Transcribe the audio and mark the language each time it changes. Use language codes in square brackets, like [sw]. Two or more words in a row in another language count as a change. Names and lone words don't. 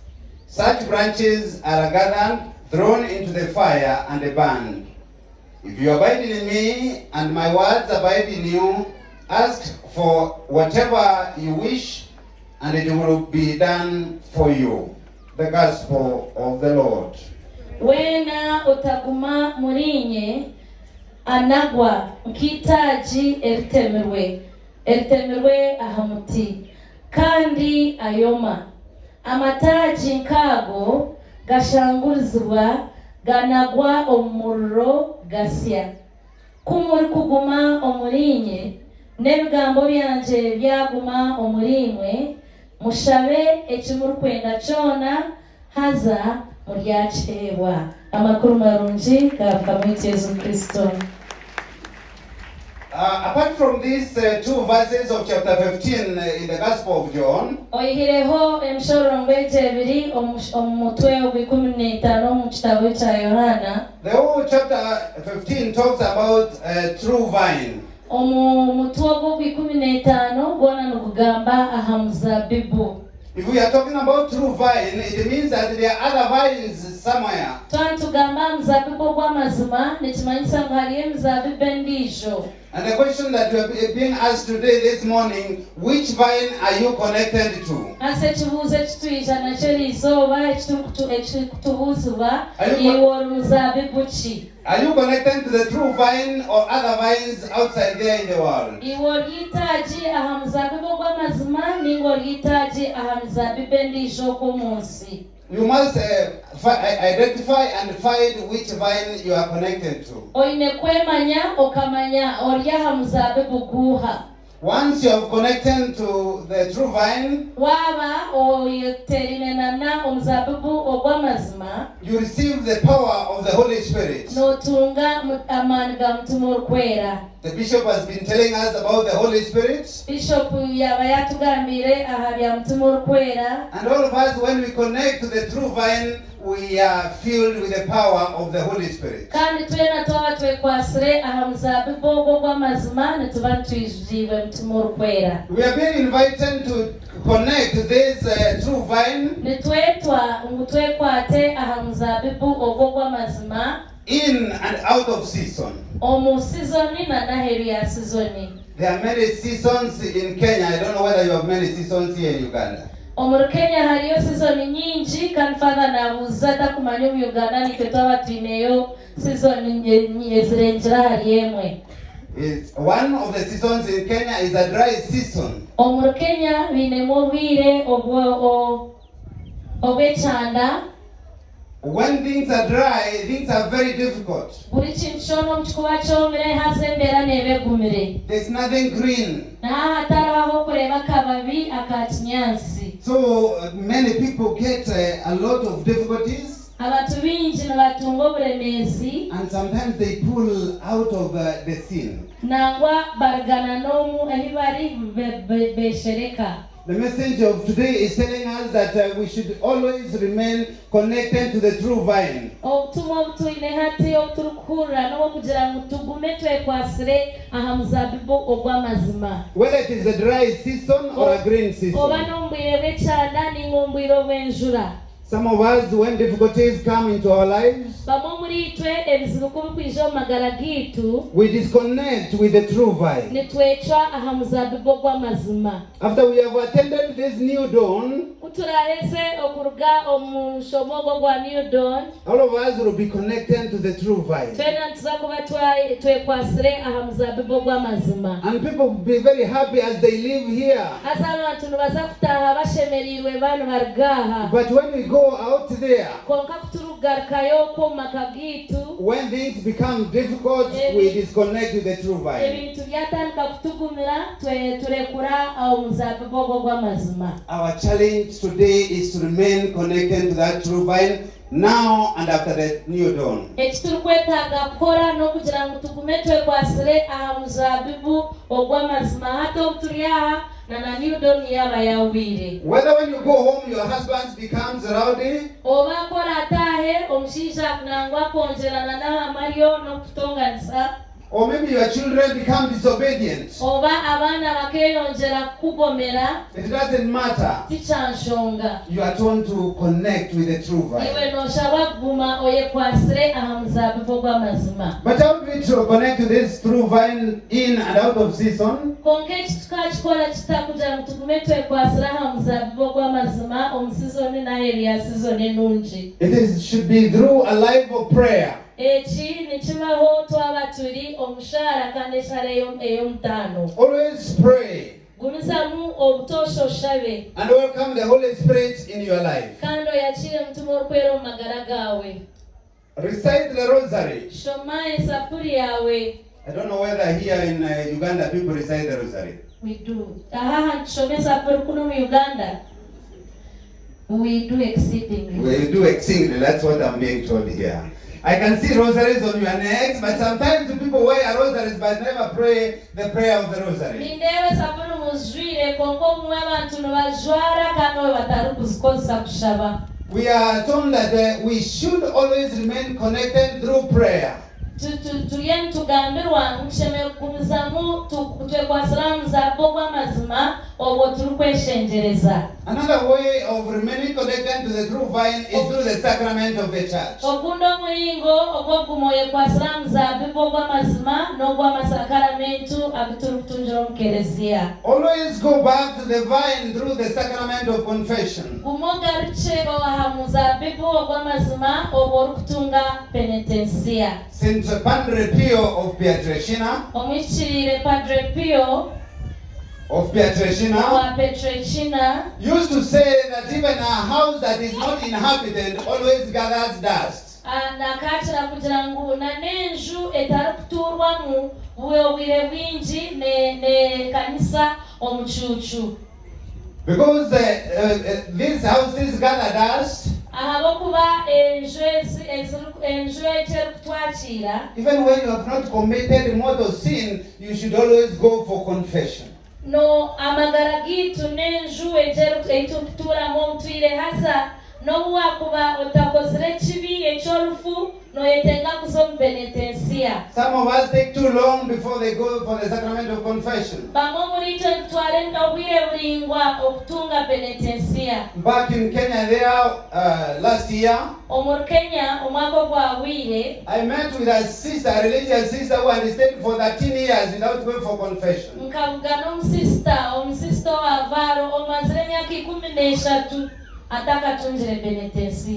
[en] Such branches are gathered, thrown into the fire and burned. If you abide in me and my words abide in you, ask for whatever you wish and it will be done for you. The gospel of the Lord. [nyn] Wena otaguma murinye anagwa nkitaji eritemerwe ahamuti kandi ayoma amataji nkago gashangurizwa ganagwa omurro gasya kumuri kuguma omurinye n'ebigambo byanje byaguma omurimwe mushabe ekimuri kwenda kyona haza muryakirwa amakuru marungi gakamwite Yesu Kristo. [en] Apart from these two verses of chapter 15 in the Gospel of John, [nyn] oyihireho emishororongo ebiri omutwe ogw'ikumin'etaano mu kitabo kya Yohana. [en] The whole chapter 15 talks about a true vine. [nyn] Omutwe ogw'ikumin'etaano gwona nigugamba aha muzabibu. [en] If we are talking about true vine, it means that there are other vines somewhere. [nyn] Twantugamba muzabibu ogw'amazima nekimanyisa ngu hariyo emizabibu endiijo. [en] And the question that we are being asked today, this morning, which vine are you connected to? [nyn] Ase kibuuzo ekituyita nakyo liizooba ekitubuuzibwa iwe muzabibu ki? [en] Are you connected to the true vine or other vines outside there in the world? [nyn] Iwe olyitaaji aha muzabibu ogw'amazima ninga olyitaaji aha mizabibu endiijo ok'omu nsi? [en] You must identify and find which vine you are connected to. [nyn] Oyine kwemanya okamanya oli aha muzabibu guha. [en] Once you have connected to the true vine, [nyn] waba oyeterinana omuzabibu ogw'amazima, [en] you receive the power of the Holy Spirit. [nyn] Notunga amaani ga Mutima Orukwera. [en] The bishop has been telling us about the Holy Spirit. [nyn] Bishop yaba yatugambire aha bya Mutima Orukwera. [en] And all of us, when we connect to the true vine, we are filled with the power of the Holy Spirit. [nyn] Kandi twena twaba twekwasire aha muzabibu ogwo gw'amazima netuba twijibwe Mutima Orukwera. [en] We are being invited to connect this true vine. [nyn] Netwetwa ngu twekwate aha muzabibu ogwo gw'amazima. [en] In and out of season. [nyn] Omu seasoni na naheru ya seasoni. [en] There are many seasons in Kenya. I don't know whether you have many seasons here in Uganda. [nyn] Omuru Kenya hariyo seasoni nyingi kandi father nabuza takumanya mu Uganda nitwe twaba twineyo seasoni ezirengera hari emwe. [en] It's one of the seasons in Kenya is a dry season. [nyn] Omu Kenya binemu obwire obw'ekyanda. [en] When things are dry, things are very difficult. [nyn] Buli kintu kyona omu kikuba kyomire haza embeera neeba egumire. [en] There's nothing green. [nyn] Naha hataraho kureba akababi aka kinyansi. [en] So many people get a lot of difficulties. [nyn] Abantu bingi nibatunga oburemeezi. [en] And sometimes they pull out of the scene. [nyn] Nangwa baragana n'omu ehi bari beshereka. [en] The message of today is telling us that we should always remain connected to the true vine. [nyn] Obutumwa obutwine hati obuturikuhurira n'obwokugira ngu tugume twekwasire aha muzabibu ogw'amazima. [en] Whether it is a dry season or a green season. [nyn] Oba n'omu bwire bw'ekyanda ninga omu bwire obw'enjura. [en] Some of us, when difficulties come into our lives, [nyn] bamwe muri itwe ebizibu kubikwije omu magara gitu, [en] we disconnect with the true vine. [nyn] nitwecwa aha muzabibu ogw'amazima. [en] After we have attended this new dawn, [nyn] kuturaheze okuruga omu nshomo ogwo gwa [en] new dawn, all of us will be connected to the true vine. [nyn] twena nituza kuba twekwasire aha muzabibu ogw'amazima. [en] And people will be very happy as they live here. [nyn] Haza abantu nibaza kutaha bashemerirwe banu barugaha. [en] But when we go out there, [nyn] konka kuturugarukayo omu maka gitu, [en] when things become difficult, we disconnect with the true vine. [nyn] ebintu byatandika kutugumira turekura aho muzabibu ogwo gw'amazima. [en] Our challenge today is to remain connected to that true vine now and after the new dawn. [nyn] Ekiturikwetaaga kukora n'okugira ngu tugume twekwasire aha muzabibu ogw'amazima hati obu turi aha na [en] new dawn [nyn] yaba yawire. [en] Whether when you go home your husband becomes rowdy, [nyn] oba akora atahe omushaija akunangwa kongerana n'ahamaryo n'okutonganisa, [en] or maybe your children become disobedient. [nyn] oba abaana bakeyonjera kukugomera, [en] It doesn't matter. [nyn] tikyanshonga. [en] You are told to connect with the true [nyn] iwe [en] vine. [nyn] noshabwa kuguma oyekwasire aha muzabibu ogw'amazima. [en] But how do we to connect to this true vine in and out of season? [nyn] konka ekitukaakikola kitakugira ngu tugume twekwasire aha muzabibu ogw'amazima omu sizoni n'aheeru ya sizoni enungi. [en] Should be through a life of prayer. [nyn] Eki nikibaho twaba turi omushara kandi eshara ey'omutaano. [en] Always pray [nyn] gumizamu obutosha oshabe [en] and welcome the Holy Spirit in your life. [nyn] kandi oyakire omutima orikwera omu magara gawe. [en] Recite the rosary. [nyn] Shoma esapuri yawe. [en] I don't know whether here in Uganda people recite the rosary. We do. [nyn] Aha ntushome esapuri kuno mu Uganda. [en] We do exceedingly. We do exceedingly. That's what I'm being told here. I can see rosaries on your necks, but sometimes people wear rosaries but never pray the prayer of the rosary. [nyn] Nindewe sapuri muzwire konko mwe abantu nibajwara kandi we batari kuzikozesa kushaba. [en] We are told that we should always remain connected through prayer. [nyn] Tuyeni tugambirwa nkushemereire kugumizamu twekwasire aha muzabibu ogw'amazima obwo turikweshengereza. [en] Another way of remaining connected to the true vine is through the sacrament of the church. [nyn] Ogundi omulingo ogw'okuguma oyekwasire aha muzabibu ogw'amazima n'ogw'amasakaramentu agiturikutungira omu kereziya. [en] Always go back to the vine through the sacrament of confession. [nyn] Guma ogarukire aha muzabibu ogw'amazima obwo orikutunga penetensiya. [en] Saint Padre Pio of Pietrelcina, [nyn] Omwikirire Padre Pio [en] of Pietrelcina [nyn] wa Pietrelcina [en] used to say that even a house that is not inhabited always gathers dust. [nyn] nakatira kugira ngu n'enju etarikuturwamu bube obwire bwingi ne kanisa omu cuucu. [en] Because these houses gather dust, [nyn] ahabwokuba enju ekyerikutwakira, [en] even when you have not committed mortal sin, you should always go for confession. [nyn] no amagara gitu n'enju eyiturikutuuramu obutwire hasa n'obu wakuba otakozire kibi eky'orufu noyetenga kuza omu penetensiya. [en] Some of us take too long before they go for the sacrament of confession. [nyn] Bamwe muri itwe nitwara obwire buringwa okutunga penetensiya. [en] Back in Kenya there, last year, [nyn] Omu Kenya omwaka ogwahwire [en] I met with a sister, a religious sister who had stayed for 13 years without going for confession. [nyn] nkavuga n'omusista owavaaro omazire emyaka 13 atakatungire penetensiya.